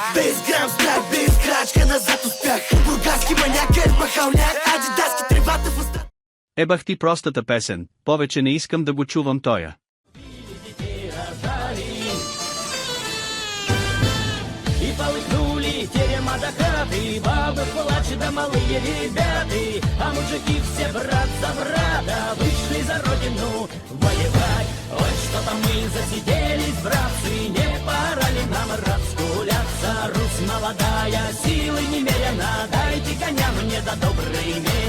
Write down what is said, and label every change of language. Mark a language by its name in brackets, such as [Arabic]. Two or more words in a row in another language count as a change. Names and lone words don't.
[Bulgarian] Без грам страх, без крачка назад успях. Бургаски манякер, махалняк, адидаски тревата в уста. Ебах ти простата песен, повече не искам да го чувам тоя. [Russian] И полыхнули терема до хаты, бабы плачут да малые ребята, а мужики все брат за брата вышли за родину воевать. Ой, что-то мы засиделись, братцы, не пора ли нам разгуляться? Русь молодая, силы немерено, дайте коня мне да добрый меч.